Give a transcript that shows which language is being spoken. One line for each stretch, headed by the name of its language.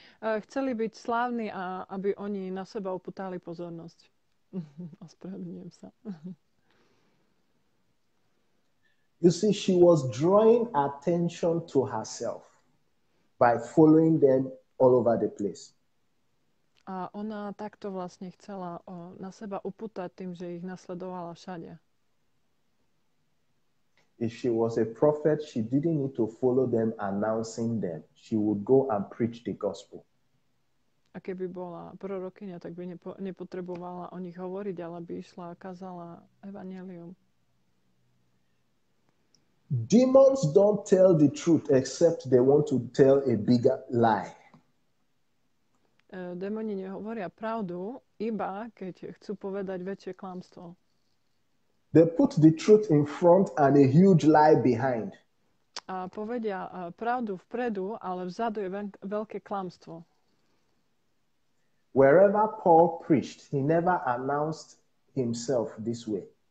Slovak: Chceli byť slávni a aby oni na seba upútali pozornosť. Ospravedlňujem sa.
English: You see, she was drawing attention to herself by following them all over the place.
Slovak: A ona takto vlastne chcela na seba upútať tým, že ich nasledovala všade.
English: If she was a prophet, she didn't need to follow them announcing them. She would go and preach the gospel.
Slovak: A keby bola prorokyňa, tak by nepotrebovala o nich hovoriť, ale by išla a kázala evanjelium.
English: Demons don't tell the truth except they want to tell a bigger lie.
Slovak: Démoni nehovoria pravdu, iba keď chcú povedať väčšie klamstvo.
English: They put the truth in front and a huge lie behind.
Slovak: A povedia pravdu vpredu, ale vzadu je veľké klamstvo.
English: Wherever Paul preached, he never announced himself this way.